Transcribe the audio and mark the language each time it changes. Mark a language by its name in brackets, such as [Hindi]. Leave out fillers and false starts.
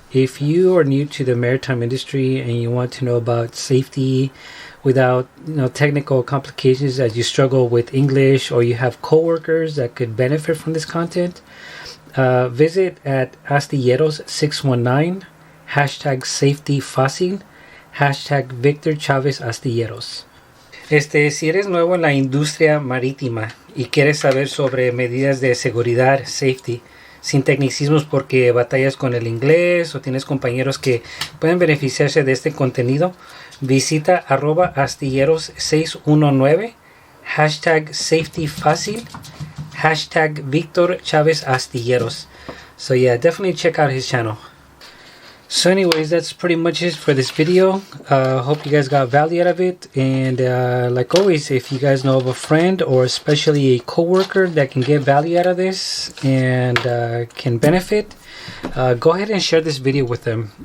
[English] If you are new to the maritime industry and you want to know about safety without, you know, technical complications as you struggle with English, or you have coworkers that could benefit from this content, visit at Astilleros619, #safetyfácil, #Victor Chavez Astilleros. [Spanish] Si eres nuevo en la industria marítima y quieres saber sobre medidas de seguridad, safety, sin tecnicismos porque batallas con el inglés o tienes compañeros que pueden beneficiarse de este contenido, visita @astilleros619, #safetyfácil, #Victor Chavez Astilleros. [English] So yeah, definitely check out his channel. So anyways, that's pretty much it for this video. Hope you guys got value out of it, and like always, if you guys know of a friend or especially a coworker that can get value out of this and can benefit, go ahead and share this video with them.